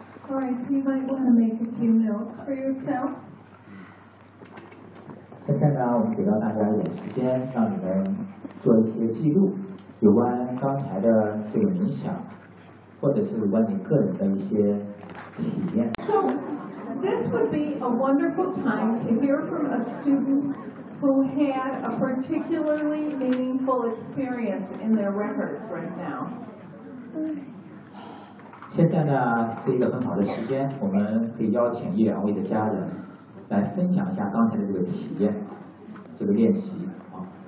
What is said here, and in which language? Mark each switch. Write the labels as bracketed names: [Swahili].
[English] All right, so you might want to make a few notes for yourself. [Chinese] 现在呢，我们给到大家有时间，让你们做一些记录，有关刚才的这个冥想，或者是有关你个人的一些体验。 [English] So, this would be a wonderful time to hear from a student. Who had a particularly meaningful experience in their records right now? [Chinese] 现在呢是一个很好的时间，我们可以邀请一两位的家人来分享一下刚才的这个体验，这个练习啊。